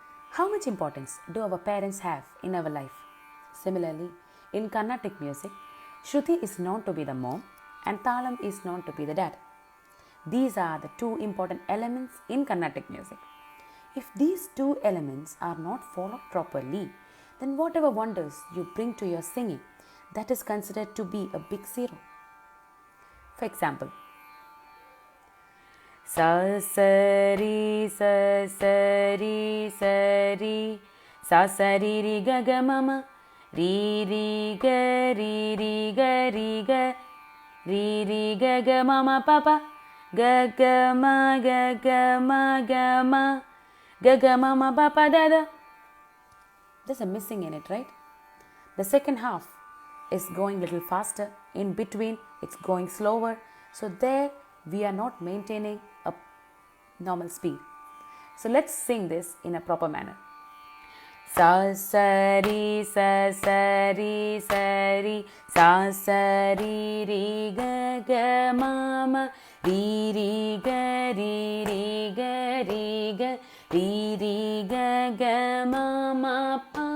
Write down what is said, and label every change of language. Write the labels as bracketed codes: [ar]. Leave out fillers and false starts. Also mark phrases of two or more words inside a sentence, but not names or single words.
[en] How much importance do our parents have in our life? Similarly, in Carnatic music, Shruti is known to be the mom and Talam is known to be the dad. These are the two important elements in Carnatic music. If these two elements are not followed properly, then whatever wonders you bring to your singing, that is considered to be a big zero. For example, sa sari sa sari sari sa sari ri ga ga mama ri ri ga ri ri ga ri ga ri ri ga ga mama papa ga ga ma ga ga ma ga ma ga ga mama papa dada. There's a missing in it, right? The second half is going a little faster. In between, it's going slower. So there we are not maintaining a normal speed. So let's sing this in a proper manner. Sa sari sa sari sari sa sari ri ga ga mama ri ri ga ri ri ga ri ga ri ri ga ga mama